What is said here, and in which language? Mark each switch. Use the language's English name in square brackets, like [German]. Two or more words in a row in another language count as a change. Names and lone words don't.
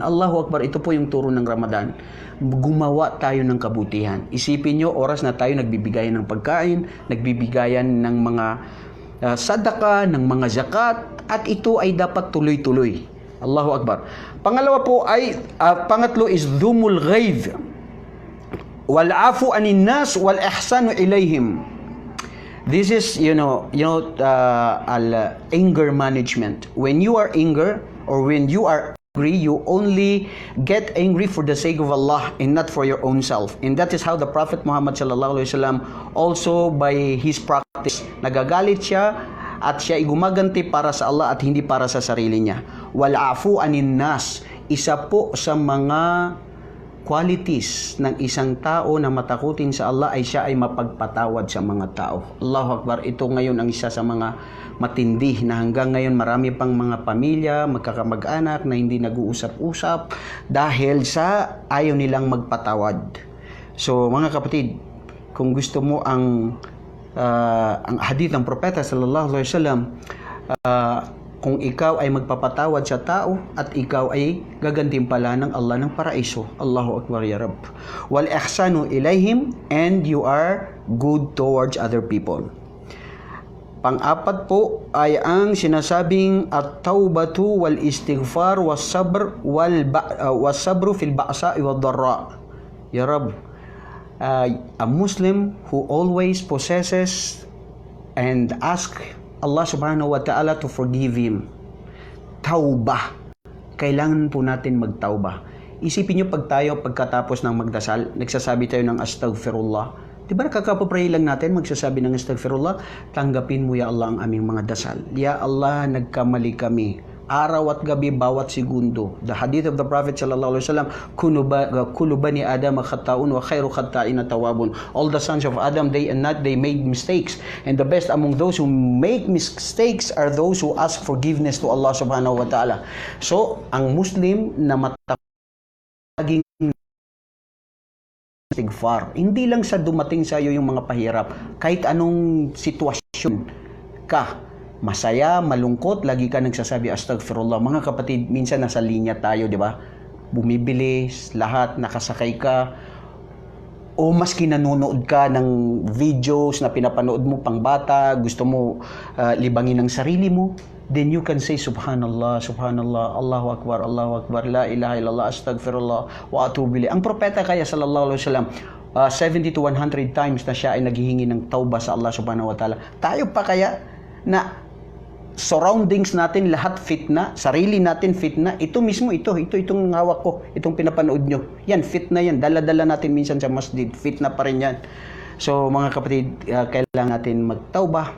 [Arabic] الله أكبر, [Filipino] ito po yung turo ng Ramadan. Gumawa tayo ng kabutihan. Isipin nyo, oras na tayo nagbibigayan ng pagkain, nagbibigayan ng mga sadaka, ng mga zakat, at ito ay dapat tuloy-tuloy. [Arabic] الله أكبر. [Filipino] Pangalawa po ay, pangatlo [Arabic] is كظم الغيظ والعفو عن الناس والإحسان إليهم. [English] This is, anger management. When you are angry or when you are angry, you only get angry for the sake of Allah and not for your own self. And that is how the Prophet Muhammad [Arabic] صلى الله عليه وسلم [English] also by his practice, [Filipino] nagagalit siya at siya ay gumaganti para sa Allah at hindi para sa sarili niya. [Arabic] والعفو عن الناس, [Filipino] isa po sa mga qualities ng isang tao na matakutin sa Allah ay siya ay mapagpatawad sa mga tao. [Arabic] الله أكبر. [Filipino] Ito ngayon ang isa sa mga matindi na hanggang ngayon marami pang mga pamilya, magkakamag-anak na hindi nag-uusap-usap dahil sa ayaw nilang magpatawad. So mga kapatid, kung gusto mo ang hadith ng propeta [Arabic] صلى الله عليه وسلم, [Filipino] kung ikaw ay magpapatawad sa tao at ikaw ay gagantimpala ng Allah ng paraiso. [Arabic] الله أكبر يا رب والإحسان إليهم, [English] and you are good towards other people. [Filipino] Pang-apat po ay ang sinasabing [Arabic] التوبة والاستغفار والصبر والصبر في البأساء والضراء. يا رب, [English] a Muslim who always possesses and ask Allah [Arabic] سبحانه وتعالى [English] to forgive him. [Filipino] Tauba. Kailangan po natin magtauba. Isipin nyo pagkatapos ng magdasal, nagsasabi tayo ng astaghfirullah. Di ba kakapapray lang natin magsasabi ng astaghfirullah? Tanggapin mo [Arabic] يا الله [Filipino] ang aming mga dasal. [Arabic] يا الله, [Filipino] nagkamali kami. Araw at gabi, bawat segundo. [English] The hadith of the Prophet [Arabic] صلى الله عليه وسلم كل بني آدم خطاء وخير الخطائين التوابون. [English] All the sons of Adam, day and night, they made mistakes. And the best among those who make mistakes are those who ask forgiveness to Allah [Arabic] سبحانه وتعالى. [Filipino] So, ang Muslim na mataging istighfar, hindi lang sa dumating sa iyo yung mga pahirap, kahit anong sitwasyon ka, masaya, malungkot, lagi ka nagsasabi astaghfirullah. Mga kapatid, minsan nasa linya tayo, di ba? Bumibili, lahat, nakasakay ka, o maski nanonood ka ng videos na pinapanood mo pang bata, gusto mo libangin ang sarili mo, [English] then you can say [Arabic] سبحان الله سبحان الله الله أكبر لا إله إلا الله أستغفر الله وأتوب إليه. [Filipino] Ang propeta kaya [Arabic] صلى الله عليه وسلم, [Filipino] 70 to 100 times na siya ay naghihingi ng tauba sa Allah [Arabic] سبحانه وتعالى. [Filipino] Tayo pa kaya na surroundings natin lahat fitna, sarili natin fitna, ito mismo, itong hawak ko, itong pinapanood nyo, yan, fitna yan, dala-dala natin minsan sa masjid, fitna pa rin yan. So mga kapatid, kailangan natin magtauba.